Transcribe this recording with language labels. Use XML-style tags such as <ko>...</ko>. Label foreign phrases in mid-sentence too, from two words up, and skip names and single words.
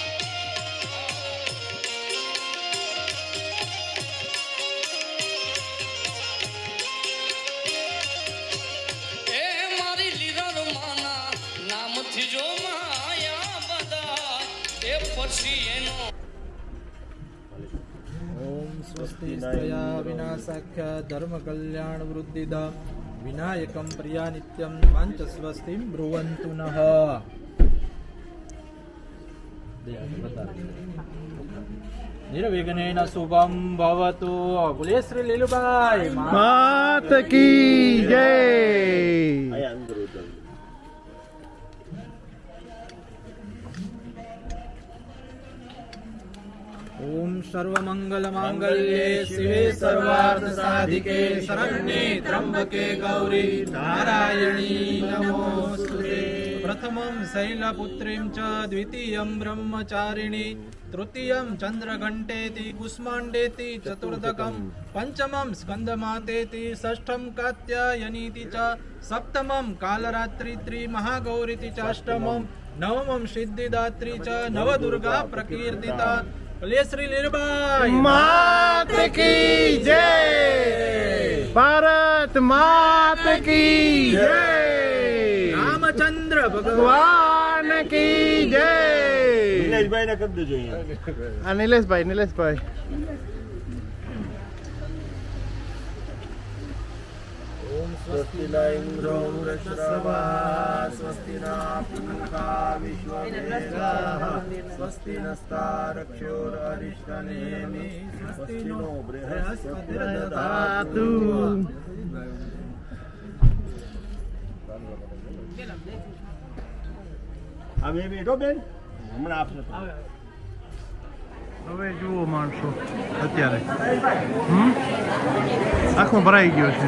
<gu>એ મારી લીરર માના નામથી જો માયા બધા એ પછી એનો</gu> <sa>ओम स्वस्ति स्तया विनाशाख्य धर्म कल्याण वृद्धिदा विनायकं प्रिया नित्यं वाञ्च स्वस्तिं ब्रुवन्तु नः. निर्विघ्नेन शुभं भवतु.</sa> <hi>बोले श्री लीलुबाई मात की जय.</hi> <gu>અહીંયા અંદર ઉતર.</gu> <sa>ओम सर्वमंगल मांगल्ये शिवे सर्वार्थ साधिके शरण्ये त्र्यंबके गौरी नारायणी नमोस्तुते. प्रथमं शैलपुत्रीं च द्वितीयं ब्रह्मचारिणी तृतीयं चंद्रघंटेति कुष्माण्डेति चतुर्दकं पंचमं स्कंदमातेति षष्ठं कात्यायनीति च सप्तमं कालरात्रि महागौरीति चाष्टमं नवमं सिद्धिदात्री च नवदुर्गा प्रकीर्तिता.</sa> <hi>बोलिए श्री लीलाबाई मात की जय. भारत मात की जय. रामचंद्र भगवान की जय.</hi> <gu>નિલેશભાઈને કરી દેજો અહીંયા. આ નિલેશભાઈ</gu> <sa>ओम स्वस्ति न इन्द्रो वृषभा स्वस्ति न पूषा विश्ववेदाः स्वस्ति नस्तारक्षोररिष्टनेमि स्वस्ति नो बृहस्पतिर्दधातु.</sa> <gu>અમે બેઠો બેન હમણાં આપશે. હવે જુઓ માણસો અત્યારે આખું ભરાઈ ગયો છે.</gu>